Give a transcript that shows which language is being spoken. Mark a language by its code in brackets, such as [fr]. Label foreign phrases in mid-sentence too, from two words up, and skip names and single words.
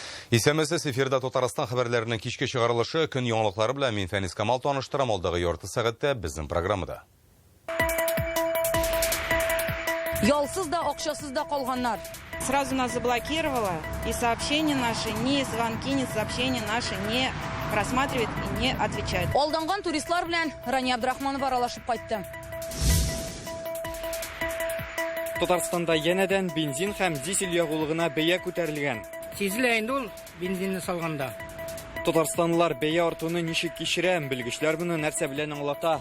[tt] Исәмәсез эфирда Татарстан хәбәрләренең кичке чыгарылышы көн яңалыклары белән мин Фәнис Камал таныштырам алдагы ярты сәгатьтә безнең программада. Ялсыз да, акчасыз да калганнар. [ru] Сразу нас заблокировала, и сообщения наши, ни звонки, ни сообщения наши не просматривает и не отвечает. [tt] Алданган туристлар белән Рания Абдрахманова аралашып кайтты. Татарстанда янәдән бензин һәм дизель ягулыгына бәя күтәрелгән. Сизелә инде ул бензинны салганда. Татарстанлылар бәя артуны ничек кичерә, белгечләр моны нәрсә белән аңлата?